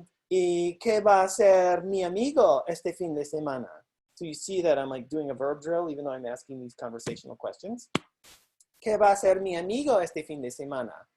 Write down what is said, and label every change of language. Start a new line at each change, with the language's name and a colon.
Spanish: ¿Y qué va a hacer mi amigo este fin de semana?
English: So you see that I'm, like, doing a verb drill, even though I'm asking these conversational questions.
Spanish: ¿Qué va a hacer mi amigo este fin de semana?